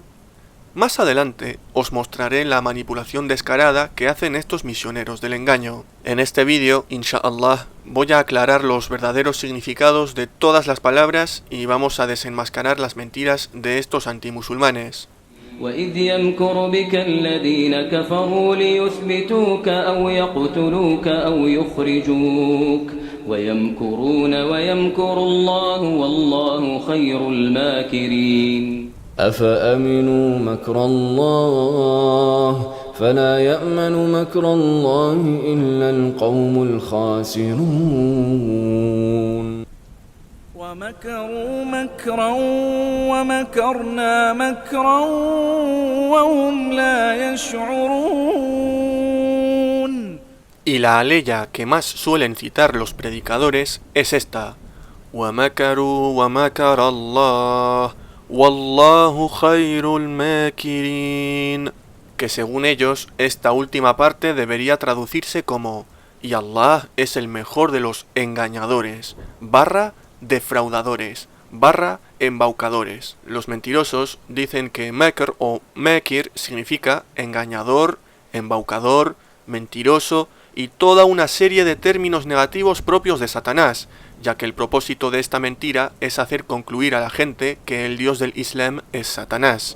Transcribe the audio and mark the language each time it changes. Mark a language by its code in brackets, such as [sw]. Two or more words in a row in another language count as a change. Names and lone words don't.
[es] Más adelante os mostraré la manipulación descarada que hacen estos misioneros del engaño. En este vídeo, inshallah, voy a aclarar los verdaderos significados de todas las palabras y vamos a desenmascarar las mentiras de estos antimusulmanes. [ar] وَإِذْ يَمْكُرُ بِكَ الَّذِينَ كَفَرُوا لِيُثْبِتُوكَ أَوْ يَقْتُلُوكَ أَوْ يُخْرِجُوكَ وَيَمْكُرُونَ وَيَمْكُرُ اللَّهُ وَاللَّهُ خَيْرُ الْمَاكِرِينَ أفأمنوا مكر الله فلا يأمن مكر الله إلا القوم الخاسرون ومكروا مكرا ومكرنا مكرا وهم لا يشعرون. [es] Y la aleya que más suelen citar los predicadores es esta: [ar] وَمَكَرُوا وَمَكَرَ اللَّهُ والله خير الماكرين, [es] que según ellos esta última parte debería traducirse como y Allah es el mejor de los engañadores, defraudadores, embaucadores. Los mentirosos dicen que makr o makir significa engañador, embaucador, mentiroso y toda una serie de términos negativos propios de Satanás, ya que el propósito de esta mentira es hacer concluir a la gente que el Dios del Islam es Satanás.